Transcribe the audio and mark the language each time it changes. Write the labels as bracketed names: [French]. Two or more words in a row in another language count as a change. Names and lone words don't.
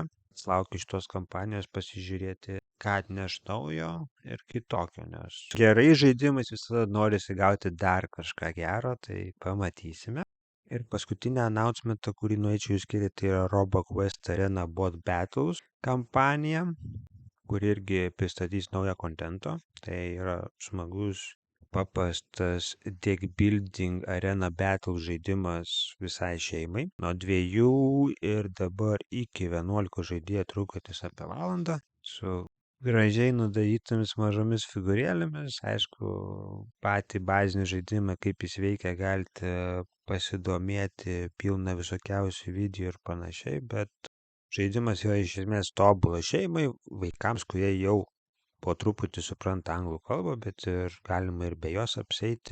[Lithuanian] Laukiu šitos kampanijos pasižiūrėti, ką atneš naujo ir kitokio, nes gerai žaidimais visada norisi gauti dar kažką gero, tai pamatysime. Ir paskutinę announcementą, kurį norėčiau išskirti, tai yra RoboQuest Arena Bot Battles kampanija, kuri irgi pristatys naują kontento. Tai yra smagus, paprastas [English] deck building arena battle [Lithuanian] žaidimas visai šeimai. Nuo 2 ir dabar iki 11 žaidėjų trukantis apie valandą su gražiai nudarytomis mažomis figūrėlėmis. Aišku, patį bazinį žaidimą, kaip jis veikia, galite pasidomėti, pilna visokiausių video ir panašiai, bet žaidimas yra iš esmės tobulas šeimai, vaikams, kurie jau po truputį supranta anglų kalbą, bet ir galima ir be jos apseiti.